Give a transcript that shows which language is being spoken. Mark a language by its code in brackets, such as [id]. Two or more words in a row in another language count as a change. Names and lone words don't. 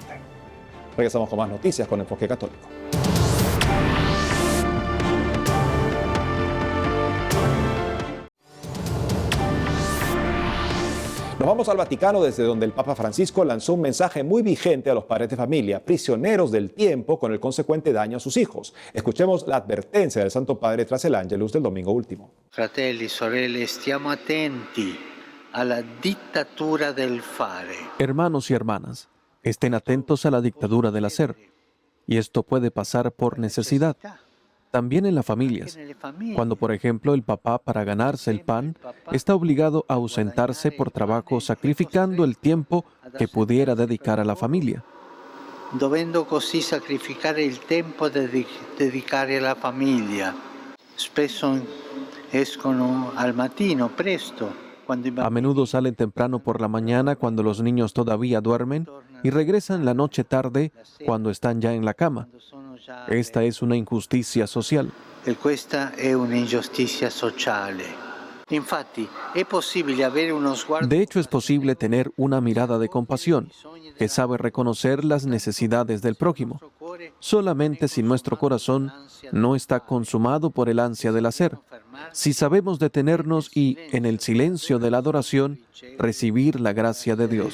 [es] Regresamos con más noticias con Enfoque Católico. Nos vamos al Vaticano, desde donde el Papa Francisco lanzó un mensaje muy vigente a los padres de familia, prisioneros del tiempo con el consecuente daño a sus hijos. Escuchemos la advertencia del Santo Padre tras el Ángelus del domingo último. [it] Fratelli, sorelle, stiamo attenti alla dittatura del fare. [es] Hermanos y hermanas, estén atentos a la dictadura del hacer. Y esto puede pasar por necesidad. También en las familias, cuando por ejemplo el papá para ganarse el pan está obligado a ausentarse por trabajo sacrificando el tiempo que pudiera dedicar a la familia. [it] Dovendo così sacrificare il tempo da dedicare alla famiglia. Spesso escono al mattino presto. [es] A menudo salen temprano por la mañana cuando los niños todavía duermen y regresan la noche tarde cuando están ya en la cama. Esta es una injusticia social. [it] E questa è un'ingiustizia sociale. Infatti, è possibile avere uno sguardo. [es] De hecho, es posible tener una mirada de compasión que sabe reconocer las necesidades del prójimo, solamente si nuestro corazón no está consumado por el ansia del hacer, si sabemos detenernos y, en el silencio de la adoración, recibir la gracia de Dios.